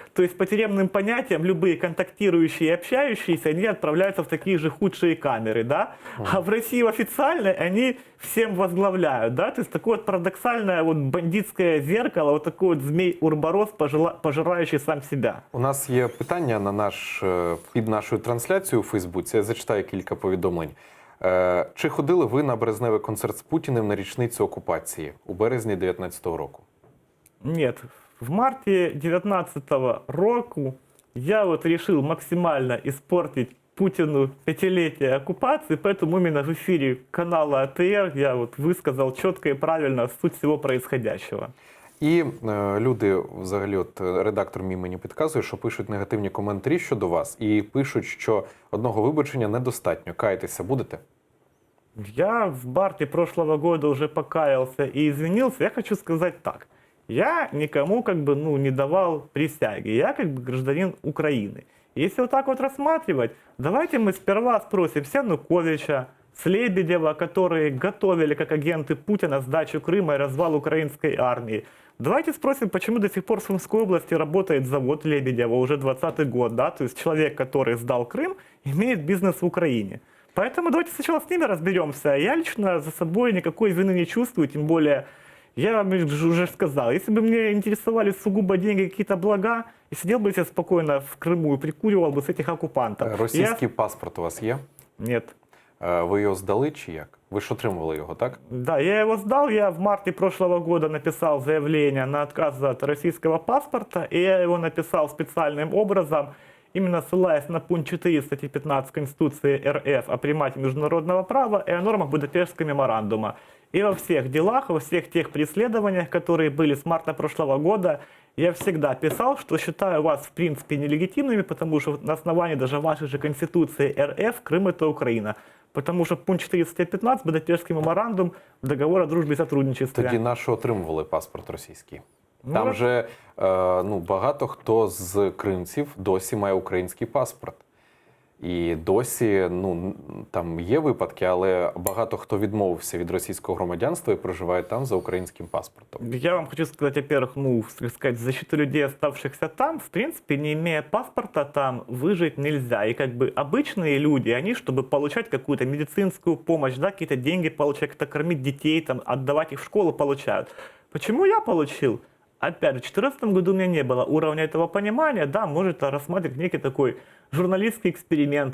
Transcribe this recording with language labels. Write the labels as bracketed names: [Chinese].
[Russian] То есть по тюремным понятиям любые контактирующие и общающиеся, они отправляются в такие же худшие камеры, да. А в России официальной они всем возглавляют, да. То есть такое вот парадоксальное вот бандитское зеркало, вот такой вот змей Урборос, пожирающий сам себя. [Ukrainian] У нас є питання на під нашою трансляцією у Фейсбуці. Я зачитаю кілька повідомлень. Чи ходили ви на березневий концерт з Путіним на річницю окупації у березні 2019 року? [Russian] Нет, в марте 2019 року я вот решил максимально испортить Путину пятилетие оккупации, поэтому именно в эфире канала АТР я вот высказал четко и правильно суть всего происходящего. [Ukrainian] І люди, взагалі, от редактор мій мені підказує, що пишуть негативні коментарі щодо вас. І пишуть, що одного вибачення недостатньо. Каятися будете? [Russian] Я в марте прошлого года уже покаялся и извинился. Я хочу сказать так. Я никому как бы, не давал присяги. Я как бы гражданин Украины. Если вот так вот рассматривать, давайте мы сперва спросим с Януковича, с Лебедева, которые готовили как агенты Путина сдачу Крыма и развал украинской армии. Давайте спросим, почему до сих пор в Сумской области работает завод Лебедева, уже 20-й год, да, то есть человек, который сдал Крым, имеет бизнес в Украине. Поэтому давайте сначала с ними разберемся. Я лично за собой никакой вины не чувствую, тем более, я вам уже сказал, если бы меня интересовали сугубо деньги, какие-то блага, я сидел бы себе спокойно в Крыму и прикуривал бы с этих оккупантов. [Ukrainian] Російський паспорт у вас є? [Russian] Нет. [Ukrainian] Ви його здали чи як? Ви ж отримували його, так? [Russian] Да, я его сдал. Я в марте прошлого года написал заявление на отказ от российского паспорта, и я его написал специальным образом, именно ссылаясь на пункт 4 статьи 15 Конституции РФ о примате международного права и о нормах Будапештского меморандума. И во всех делах, во всех тех преследованиях, которые были с марта прошлого года, я всегда писал, что считаю вас в принципе нелегитимными, потому что на основании даже вашей же Конституции РФ Крым это Украина. Потому что пункт 4 статья 15 Будапештский меморандум, договор о дружбе и сотрудничестве. [Ukrainian] Тоді на що отримували паспорт російський? Ну, Там же багато хто з кримців досі має український паспорт. І досі, там є випадки, але багато хто відмовився від російського громадянства і проживає там за українським паспортом. [Russian] Я вам хочу сказать, во-первых, защиту людей, оставшихся там, в принципе, не имея паспорта, там выжить нельзя. И как бы обычные люди, они, чтобы получать какую-то медицинскую помощь, да, какие-то деньги получать, как-то кормить детей, там, отдавать их в школу, получают. Почему я получил? Опять же, в 2014 году у меня не было уровня этого понимания, да, может рассматривать некий такой журналистский эксперимент.